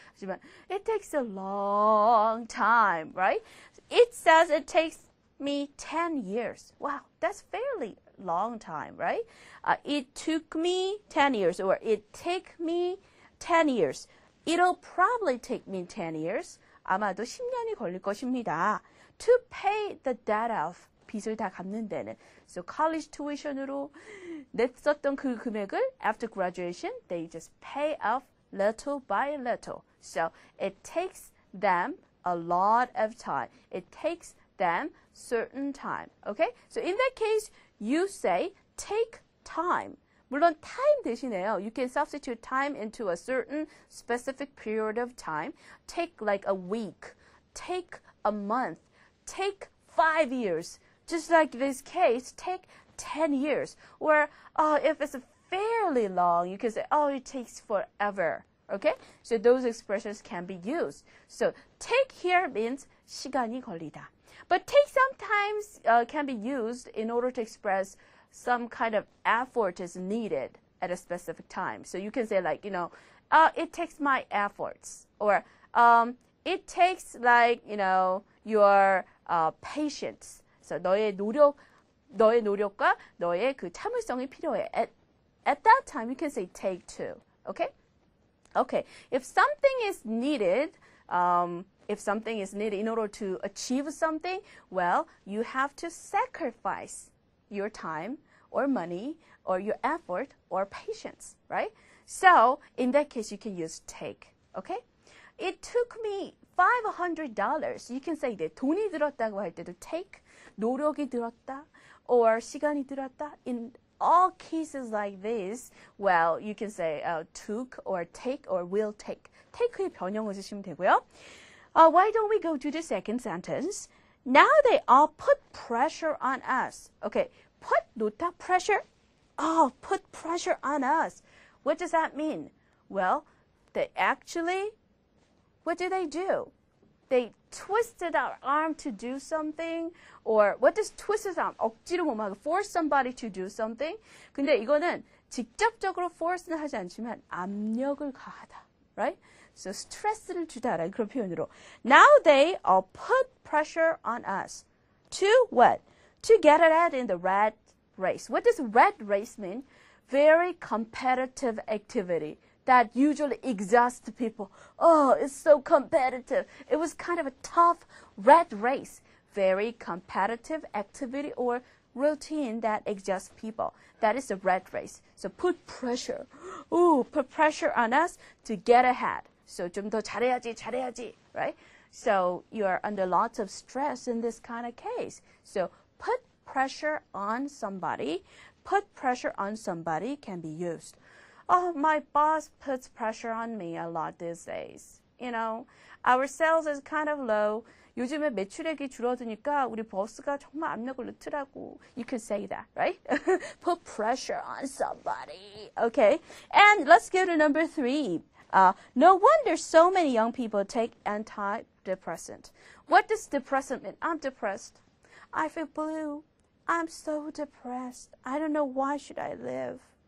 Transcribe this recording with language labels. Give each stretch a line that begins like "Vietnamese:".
Korean: 하지만
English: it takes a long time, right? It says it takes me 10 years. Wow, that's fairly long time, right? It took me 10 years or it take me 10 years. It'll probably take me 10 years.
Korean: 아마도 10년이 걸릴 것입니다.
English: To pay the debt off.
Korean: 빚을 다 갚는 데는.
English: So college tuition으로
Korean: 냈었던 그 금액을
English: after graduation, they just pay off little by little. So it takes them a lot of time. It takes them certain time. Okay? So in that case, you say take time.
Korean: 물론 time 대신에요.
English: You can substitute time into a certain specific period of time. Take like a week. Take a month. Take 5 years. Just like this case, take 10 years. Or if it's fairly long, you can say, it takes forever. Okay? So those expressions can be used. So take here means 시간이 걸리다. But take sometimes can be used in order to express some kind of effort is needed at a specific time. So you can say like, it takes my efforts. Or it takes like, your patience.
Korean: So 너의 노력과 너의 그 참을성이 필요해.
English: At that time, you can say take two. Okay? Okay. If something is needed in order to achieve something, well, you have to sacrifice your time or money or your effort or patience, right? So in that case, you can use take. Okay? It took me $500. You can say
Korean: 내 돈이 들었다고 할 때도 take. 노력이 들었다 or 시간이 들었다.
English: In all cases like this, well, you can say took or take or will take.
Korean: take의 변형을 쓰시면 되고요.
English: Why don't we go to the second sentence? Now they all put pressure on us. Okay, put 놓다 pressure. Put pressure on us. What does that mean? Well, they actually, what do? they twisted our arm to do something. Or what does twisted arm?
Korean: 억지로 뭐
English: force somebody to do something.
Korean: 근데 이거는 직접적으로 force는 하지 않지만 압력을 가하다.
English: Right?
Korean: So 스트레스를 주다라는 그런 표현으로.
English: Now they put pressure on us. To what? To get ahead in the rat race. What does rat race mean? Very competitive activity that usually exhausts people. Oh, it's so competitive. It was kind of a tough rat race. Very competitive activity or routine that exhausts people. That is the rat race. So put pressure. Ooh, put pressure on us to get ahead.
Korean: So 좀 더 잘해야지, right?
English: So you are under lots of stress in this kind of case. So put pressure on somebody. Put pressure on somebody can be used. Oh, my boss puts pressure on me a lot these days. You know, our sales is kind of low.
Korean: 요즘에 매출액이 줄어드니까 우리 보스가 정말 압력을 넣더라고.
English: You could say that, right? Put pressure on somebody. Okay. And let's go to number 3. No wonder so many young people take antidepressant. What does depressant mean? I'm depressed. I feel blue. I'm so depressed. I don't know why should I live.